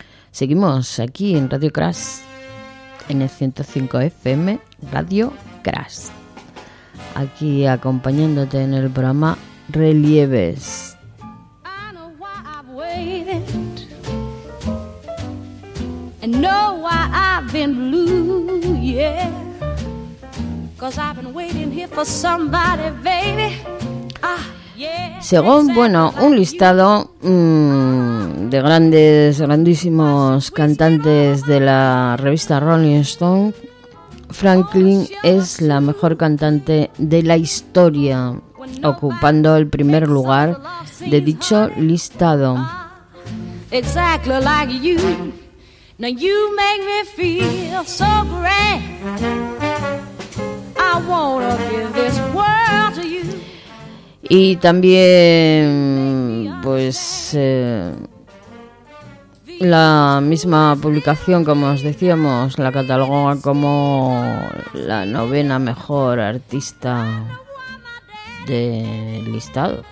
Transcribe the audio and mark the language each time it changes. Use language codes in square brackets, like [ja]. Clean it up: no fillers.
[es] Seguimos aquí en Radio Crash, en el 105 FM Radio Crash. Aquí acompañándote en el programa Relieves. [en] I know why I've waited, and know why I've been blue, yeah. 'Cause I've been waiting here for somebody, baby. Ah. [es] Según, bueno, un listado de grandes, grandísimos cantantes de la revista Rolling Stone, Franklin es la mejor cantante de la historia, ocupando el primer lugar de dicho listado. [en] Exactly like you. Now you make me feel so great. I wanna give this world to you. [es] Y también, pues, la misma publicación, como os decíamos, la catalogó como la novena mejor artista del listado.